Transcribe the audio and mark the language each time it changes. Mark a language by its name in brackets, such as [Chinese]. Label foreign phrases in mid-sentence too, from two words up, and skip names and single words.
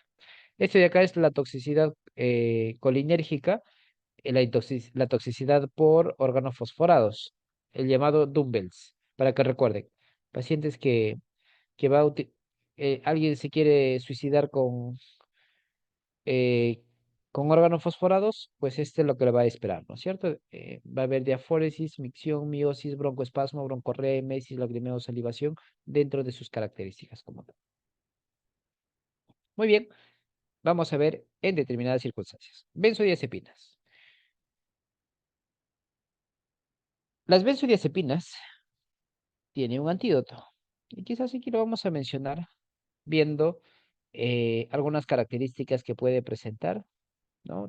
[Spanish] Este de acá es la toxicidad colinérgica, la toxicidad por órganos fosforados, el llamado dumbbells, para que recuerden. Pacientes que alguien se quiere suicidar eh, con órganos fosforados, pues este es lo que le va a esperar, ¿no es cierto? Va a haber diafóresis, micción, miosis, broncoespasmo, broncorrea, emesis, lagrimeo, salivación, dentro de sus características como tal. Muy bien, vamos a ver en determinadas circunstancias. Benzodiazepinas. Las benzodiazepinas tienen un antídoto. Y quizás aquí lo vamos a mencionar viendo algunas características que puede presentar, ¿no?